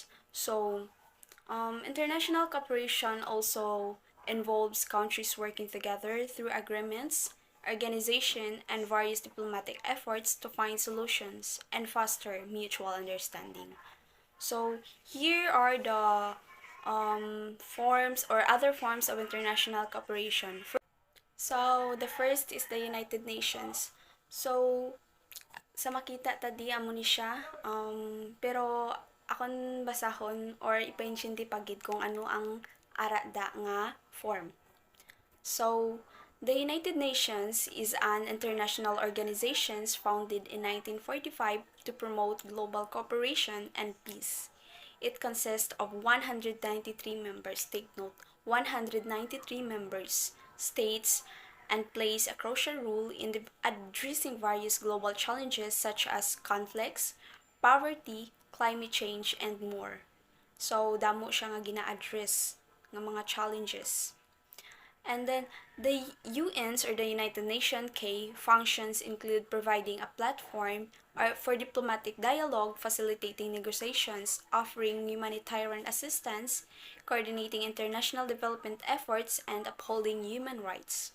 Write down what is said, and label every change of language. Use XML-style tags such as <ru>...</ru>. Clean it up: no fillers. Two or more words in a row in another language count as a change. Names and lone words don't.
<en>So, international cooperation also involves countries working together through agreements, organization, and various diplomatic efforts to find solutions and foster mutual understanding. So, here are the forms or other forms of international cooperation. So, the first is the United Nations. So,</en> <hil>sa makita tadi amo ni siya, pero akon basahon or ipainsinti pagid kung ano ang arada nga form.</hil> <en>So, the United Nations is an international organization founded in 1945 to promote global cooperation and peace. It consists of 193 members, take note, 193 members, states, and plays a crucial role in addressing various global challenges such as conflicts, poverty, climate change, and more. So,</en> <hil>damo siya nga gina-address ng mga challenges.</hil> <en>And then, the UN's or the United Nations K functions include providing a platform for diplomatic dialogue, facilitating negotiations, offering humanitarian assistance, coordinating international development efforts, and upholding human rights.</en>